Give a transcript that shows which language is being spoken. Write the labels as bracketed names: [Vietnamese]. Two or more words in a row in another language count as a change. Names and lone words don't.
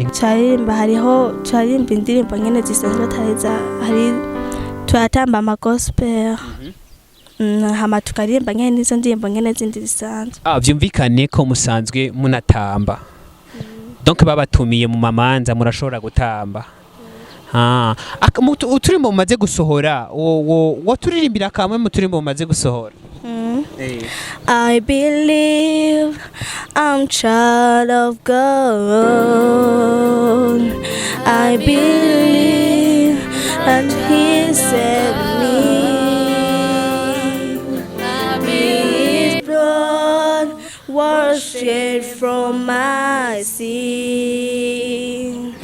[Rundi] turirimba indirimbo nyene zisanzwe atariza hari turatamba ama gospel hama tukaririmba nyene nizo ndirimbo nyene zindi zisanzwe vyumvikane ko musanzwe munatamba donc babatumiye mu mamanza murashobora gutamba uturimbo mumaze gusohora wo turirimbira kamwe mu turimbo mumaze gusohora [English] I believe I'm child of God. I believe that He saved me. His blood washed from my sin.